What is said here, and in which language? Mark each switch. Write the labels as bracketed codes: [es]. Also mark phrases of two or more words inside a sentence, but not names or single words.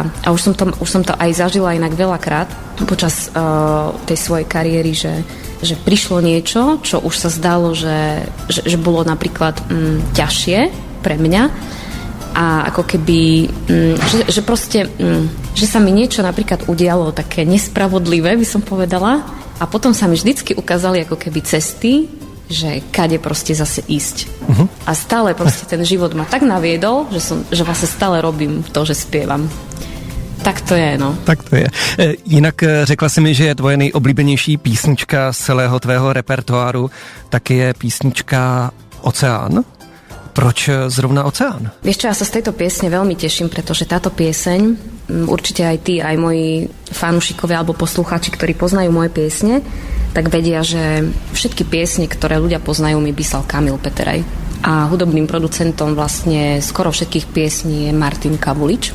[sk] A už som to aj zažila inak veľakrát počas tej svojej kariéry, že prišlo niečo, čo už sa zdalo, že bolo napríklad ťažšie pre mňa a ako keby, že proste, že sa mi niečo napríklad udialo také nespravodlivé, by som povedala, a potom sa mi vždycky ukázali ako keby cesty, že kade proste zase ísť. A stále proste ten život ma tak naviedol, že vlastne stále robím to, že spievam. Tak to je, no. Tak to je. [cs] Jinak řekla si mi, že je tvoje nejoblíbenější písnička z celého tvého repertoáru, tak je písnička Oceán. Proč zrovna Oceán? [sk] Vieš čo, ja sa z tejto piesne veľmi teším, pretože táto pieseň, určite aj ty, aj moji fanúšikovia alebo poslucháči, ktorí poznajú moje piesne, tak vedia, že všetky piesne, ktoré ľudia poznajú, mi písal Kamil Peteraj. A hudobným producentom vlastne skoro všetkých piesní je Martin Kavulič.